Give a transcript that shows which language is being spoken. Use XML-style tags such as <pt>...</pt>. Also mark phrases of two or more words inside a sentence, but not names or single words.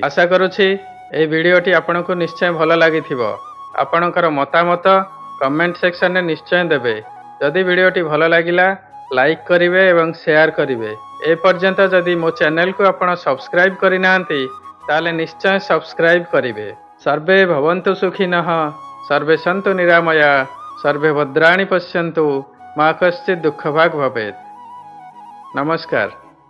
<or>ଆଶା କରୁଛି ଏ ଭିଡିଓଟି ଆପଣଙ୍କୁ ନିଶ୍ଚୟ ଭଲ ଲାଗିଥିବ। ଆପଣଙ୍କର ମତାମତ</or> <en>comment section</en> <or>ମେଁ ନିଶ୍ଚୟ ଦେବେ। ଯଦି ଭିଡିଓଟି ଭଲ ଲାଗିଲା ଲାଇକ କରିବେ ଏବଂ ସେୟାର କରିବେ। ଏ ପର୍ଯ୍ୟନ୍ତ ଯଦି ମୋ ଚ୍ୟାନେଲ କୁ ଆପଣ ସବସ୍କ୍ରାଇବ କରି ନାହାନ୍ତି, ତାହେଲେ ନିଶ୍ଚୟ ସବସ୍କ୍ରାଇବ କରିବେ।</or> <sa>सर्वे भवन्तु सुखिनः, सर्वे सन्तु निरामया, सर्वे भद्राणि पश्यन्तु, मा कश्चित् दुःखभाग् भवेत्।</sa> <or>नमस्कार।</or>